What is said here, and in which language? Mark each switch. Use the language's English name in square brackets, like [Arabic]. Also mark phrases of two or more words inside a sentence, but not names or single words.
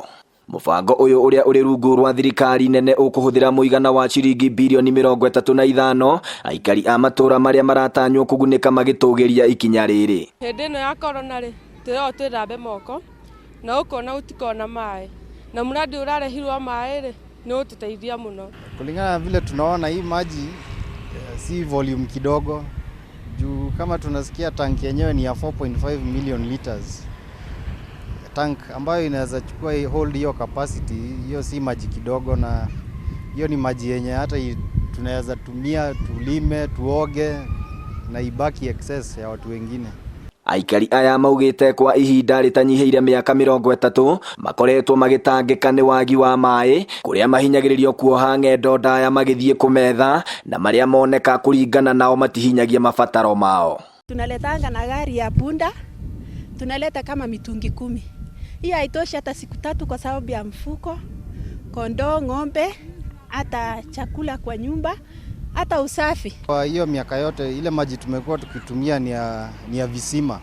[Kikuyu] Mũbango ũyũ ũrĩa ũrĩ rungu rwa thirikari nene ũkũhũthĩra mũigana wa ciringi birioni 35 aikari a matũra marĩa maratanywo kũgunĩka magĩtũgĩria ikinya rĩrĩ. Hĩndĩ ĩno ya corona rĩ twĩrambe moko na ũkona ũtikona maĩ na mradi ũrarehirwo maĩ rĩ nĩ ũtũteithia mũno. [Swahili] Kulingana na vile tunaona hii maji si volume kidogo juu kama tunasikia tanki yenyewe ni ya 4.5 [English] million liters. [Swahili] Tank ambayo inaweza chukua hold hiyo capacity, hiyo si maji kidogo, na hiyo ni maji yenye hata tunaweza tumia tulime, tuoge na ibaki excess ya watu wengine. [Kikuyu] Aikari aya maugĩte kwa ihinda rĩtanyihĩire mĩaka 30 makoretwo magĩtangĩka nĩ wagi wa maĩ kũrĩa mahinyagĩrĩrio kuoha ng'endo ndaya magĩthiĩ kũmetha na marĩa moneka kũringana nao matihinyagia mabataro mao. [Swahili] Tunaletanga na gari ya punda, tunaleta kama mitungi 10. Hii haitoshi hata siku 3 kwa sababu ya mfuko, kondoo, ng'ombe, hata chakula kwa nyumba, hata usafi. Kwa hiyo miaka yote ile maji tumekuwa tukitumia ni ya visima.